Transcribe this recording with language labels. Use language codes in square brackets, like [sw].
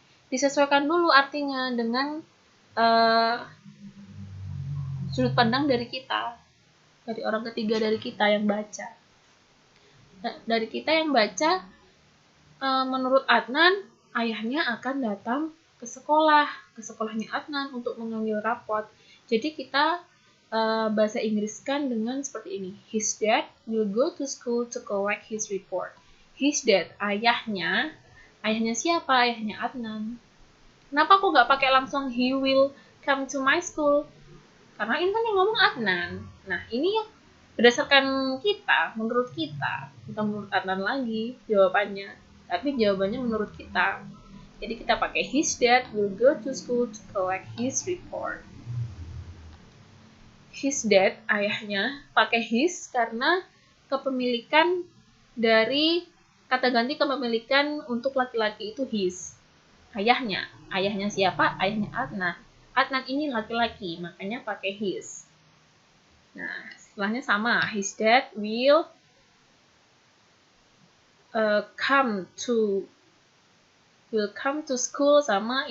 [id] Disesuaikan dulu artinya dengan sudut pandang dari kita, dari orang ketiga dari kita yang baca. Dari kita yang baca, menurut Adnan, ayahnya akan datang ke sekolahnya Adnan untuk mengambil raport. Jadi kita bahasa Inggriskan dengan seperti ini. [en] His dad will go to school to collect his report. [id] His dad, ayahnya siapa? Ayahnya Adnan. Kenapa aku nggak pakai langsung [en] he will come to my school? [id] Karena ini kan yang ngomong Adnan. Nah, ini yang berdasarkan kita, menurut kita, bukan menurut Adnan lagi jawabannya, tapi jawabannya menurut kita. Jadi kita pakai [en] his dad will go to school to collect his report. His dad, [id] ayahnya, pakai his karena kepemilikan dari kata ganti kepemilikan untuk laki-laki itu his. Ayahnya siapa? Ayahnya Adnan. Adnan ini laki-laki, makanya pakai his. Nah, setelahnya sama. [en] His dad will come to school, [id] sama.